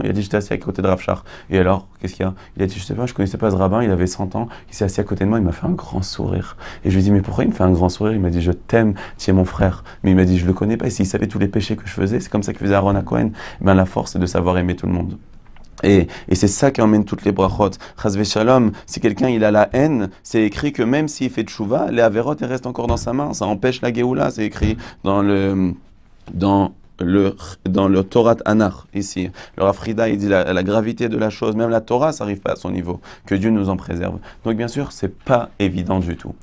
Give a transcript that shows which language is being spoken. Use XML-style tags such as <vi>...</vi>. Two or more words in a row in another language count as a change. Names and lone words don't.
<fr>Il a dit j'étais assis à côté de Rav Shach. Et alors qu'est-ce qu'il y a? Il a dit je sais pas, je connaissais pas ce rabbin, il avait 100 ans, il s'est assis à côté de moi, il m'a fait un grand sourire. Et je lui ai dit mais pourquoi il me fait un grand sourire? Il m'a dit je t'aime, tu es mon frère. Mais il m'a dit je le connais pas et s'il savait tous les péchés que je faisais, c'est comme ça que faisait Aaron à Cohen. Ben la force c'est de savoir aimer tout le monde. Et c'est ça qui emmène toutes les brachot.</fr> <he>חס ושלום,</he> <fr>si quelqu'un il a la haine, c'est écrit que même s'il fait tchouva, les averot elles restent encore dans sa main. Ça empêche la Géoula, c'est écrit dans le Torah Anar, ici. Le Rav Frida, il dit la gravité de la chose, même la Torah, ça n'arrive pas à son niveau. Que Dieu nous en préserve. Donc bien sûr, c'est pas évident du tout.</fr>